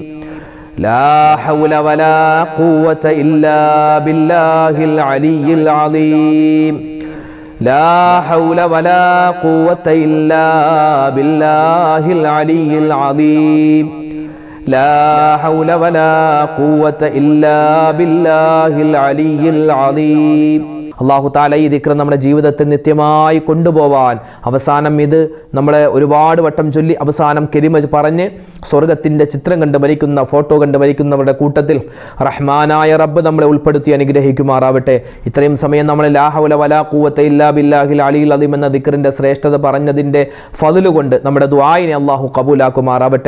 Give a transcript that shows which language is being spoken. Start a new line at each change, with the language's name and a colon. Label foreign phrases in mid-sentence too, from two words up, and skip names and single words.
Arabic: لا حول ولا قوة إلا بالله العلي العظيم. لا حول ولا قوة إلا بالله العلي العظيم. لا حول ولا قوة إلا بالله العلي العظيم. الله تعالى
Malayalam: ഈ ദിക്ർ നമ്മുടെ ജീവിതത്തിൽ നിത്യമായി കൊണ്ടുപോവാൻ, അവസാനം ഇത് നമ്മളെ ഒരുപാട് വട്ടം ചൊല്ലി അവസാനം കെലിമ പറഞ്ഞ് സ്വർഗത്തിൻ്റെ ചിത്രം കണ്ട് മരിക്കുന്ന, ഫോട്ടോ കണ്ട് മരിക്കുന്നവരുടെ കൂട്ടത്തിൽ റഹ്മാനായ റബ്ബ് നമ്മളെ ഉൾപ്പെടുത്തി അനുഗ്രഹിക്കുമാറാവട്ടെ. ഇത്രയും സമയം നമ്മൾ
Arabic: لا حول ولا قوة إلا بالله العلي العظيم
Malayalam: എന്ന ദിക്റിൻ്റെ ശ്രേഷ്ഠത പറഞ്ഞതിൻ്റെ ഫദ്ല് കൊണ്ട് നമ്മുടെ ദുആയിനെ അള്ളാഹു കബൂലാക്കുമാറാവട്ടെ.